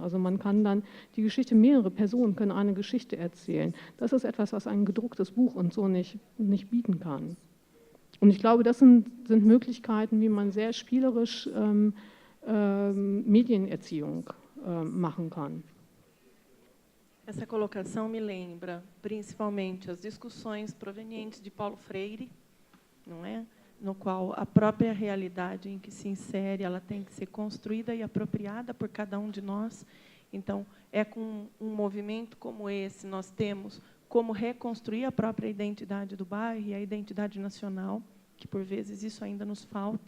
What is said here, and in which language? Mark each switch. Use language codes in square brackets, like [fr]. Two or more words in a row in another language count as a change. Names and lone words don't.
[de] Also man kann dann die Geschichte, mehrere Personen können eine Geschichte erzählen. Das ist etwas, was ein gedrucktes Buch und so nicht bieten kann. Und ich glaube, das sind Möglichkeiten, wie man sehr spielerisch Medienerziehung machen kann. [pt] Essa colocação me lembra principalmente as discussões provenientes de Paulo Freire, não é? No qual a própria realidade em que se insere, ela tem que ser construída e apropriada por cada um de nós. Então, é com um movimento como esse, nós temos como reconstruir a própria identidade do bairro e a identidade nacional, que, por vezes, isso ainda nos falta.